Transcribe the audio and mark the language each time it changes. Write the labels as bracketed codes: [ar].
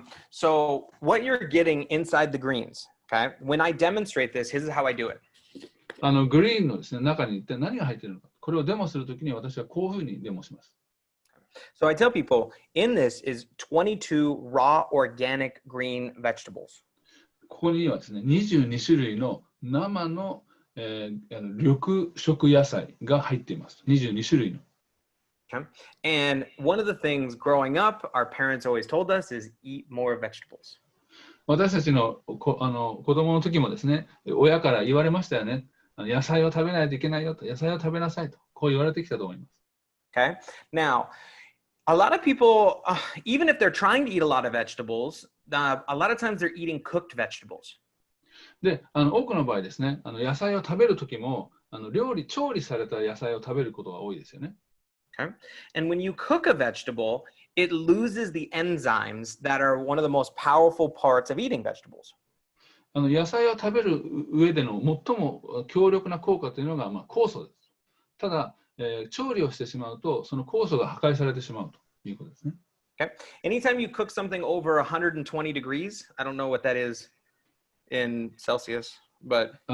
[en] So what you're getting inside the greens, okay? When I demonstrate this, this is how I do it. [ja] グリーンのですね、中に一体何が入っているのか。これをデモするときに私はこういうふうにデモします。 [en] So I tell people, in this is 22 raw organic green vegetables. [ja] ここにはですね、22種類の生の、緑色野菜が入っています。 22種類の。 [en] Okay. And one of the things growing up, our parents always told us is eat more vegetables. [ja] 私たちの子供の時もですね、親から言われましたよね。野菜を食べないといけないよと、野菜を食べなさいと、こう言われてきたと思います。 [en] Okay. Now, a lot of people, even if they're trying to eat a lot of vegetables, a lot of times they're eating cooked vegetables. [ja] で、多くの場合ですね、野菜を食べる時も調理された野菜を食べることが多いですよね。 [en] Okay. And when you cook a vegetable, it loses the enzymes that are one of the most powerful parts of eating vegetables. [ja] 野菜を食べる上での最も強力な効果というのが、酵素です。ただ、調理をしてしまうと、その酵素が破壊されてしまうということですね。 [en] Okay. Anytime you cook something over 120 degrees, I don't know what that is in Celsius, but